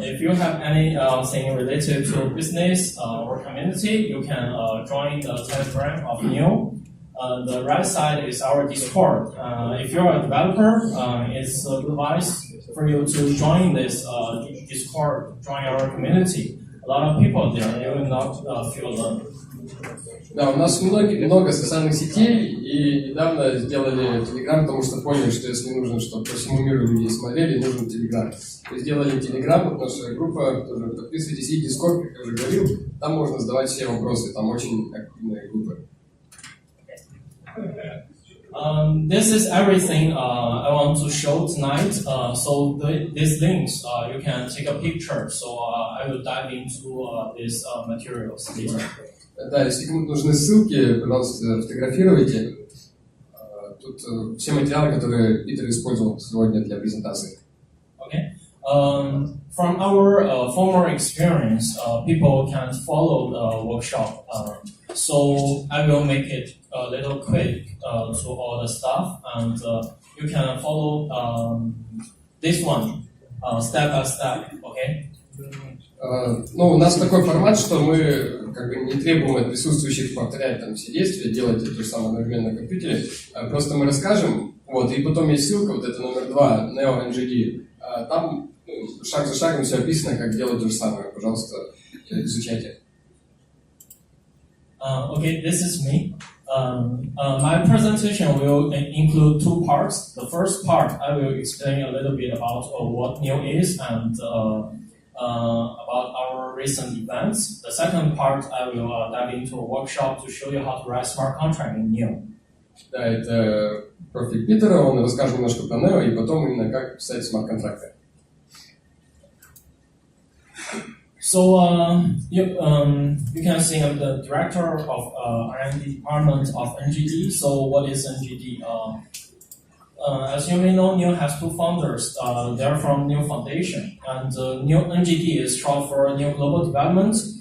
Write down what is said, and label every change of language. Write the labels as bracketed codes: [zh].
[en] If you have anything related to business or community, you can join the Telegram of Neo. The right side is our Discord. If you're a developer, it's advised for you to join this Discord, join our community. A lot of people there, you will not feel alone. [ru] Да, у нас много социальных сетей, и недавно сделали Telegram, потому что поняли, что если нужно, чтобы по всему миру люди смотрели, нужен Telegram. То есть сделали Telegram, вот наша группа, тоже подписывайтесь, и Discord, как я уже говорил, там можно задавать все вопросы, там очень активная группа. [en] This is everything I want to show tonight. So these links, you can take a picture. So I will dive into these materials later. [ru] Да, если кому-то нужны ссылки, пожалуйста, фотографируйте. Тут все материалы, которые Питер использовал сегодня для презентации. [en] Okay. From our former experience, people can follow the workshop. So I will make it a little quick to all the stuff, and you can follow this one step by step. Okay. [ru] Ну, у нас такой формат, что мы как бы не требуем от присутствующих повторять там все действия, делать то же самое одновременно на компьютере. Просто мы расскажем, вот, и потом есть ссылка, вот это номер 2, NeoNGD. Там шаг за шагом все описано, как делать то же самое. Пожалуйста, изучайте. [en] Okay, this is me. My presentation will include two parts. The first part, I will explain a little bit about what NEO is and about our recent events. The second part, I will dive into a workshop to show you how to write smart contract in NEO. [ru] Да, это профиль Питера, он расскажет немножко про NEO и потом именно как писать смарт-контракты. [en] So you can see I'm the director of R&D department of NGD. So what is NGD? As you may know, NEO has two founders. They're from NEO Foundation, and NEO NGD is short for NEO Global Development.